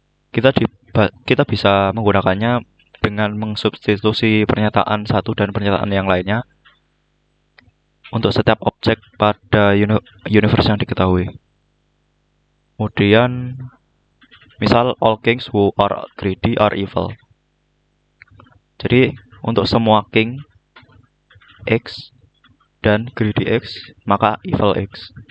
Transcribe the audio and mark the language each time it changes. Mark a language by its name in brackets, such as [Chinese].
[Indonesian] Kita bisa menggunakannya dengan mengsubstitusi pernyataan satu dan pernyataan yang lainnya untuk setiap objek pada universe yang diketahui. Kemudian misal [English] all kings who are greedy are evil. [Indonesian] Jadi untuk semua king X dan greedy X, maka evil X.